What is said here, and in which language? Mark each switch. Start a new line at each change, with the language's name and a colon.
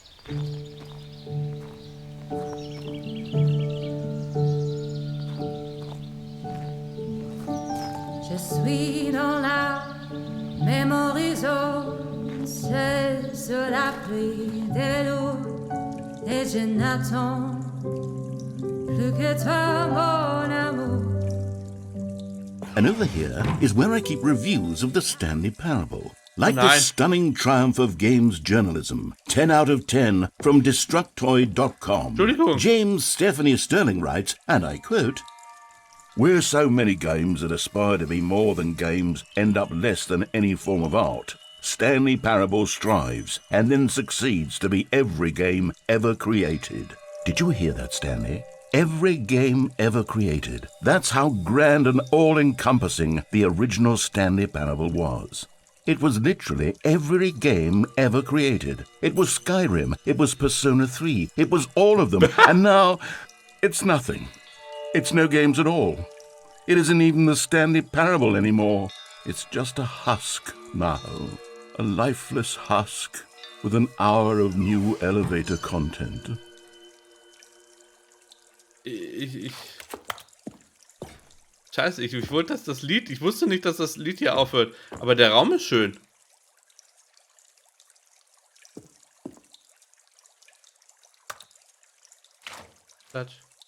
French: Je suis dans la memory zone, pris des vélos et je n'attends plus que toi, mon amour.
English: And over here is where I keep reviews of the Stanley Parable. Like the Nice. stunning triumph of games journalism. 10 out of 10 from Destructoid.com.
German: Entschuldigung.
English: James Stephanie Sterling writes, and I quote, "Where so many games that aspire to be more than games end up less than any form of art, Stanley Parable strives and then succeeds to be every game ever created." Did you hear that, Stanley? Every game ever created. That's how grand and all-encompassing the original Stanley Parable was. It was literally every game ever created. It was Skyrim, it was Persona 3, it was all of them, and now it's nothing. It's no games at all. It isn't even the Stanley Parable anymore. It's just a husk now. A lifeless husk with an hour of new elevator content.
German: Scheiße, ich wollte, dass das Lied... Ich wusste nicht, dass das Lied hier aufhört. Aber der Raum ist schön. Klatsch.